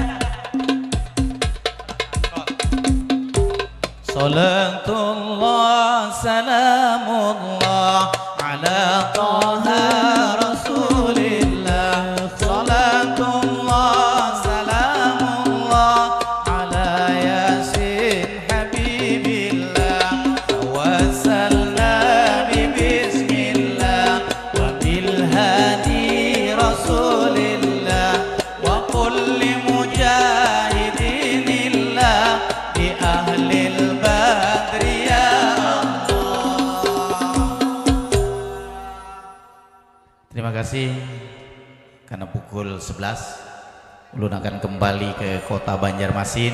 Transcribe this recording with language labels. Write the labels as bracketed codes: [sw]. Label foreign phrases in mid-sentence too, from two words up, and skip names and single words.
[ar] صلاة الله سلام الله على طه رسول الله. صلاة الله سلام الله على يس حبيب الله. توسلنا بسم الله وبالهادي رسول الله وكل مجاهدين لله بأهل البدر يا الله. [id] Terima kasih. Karena pukul 11 ulun akan kembali ke kota Banjarmasin.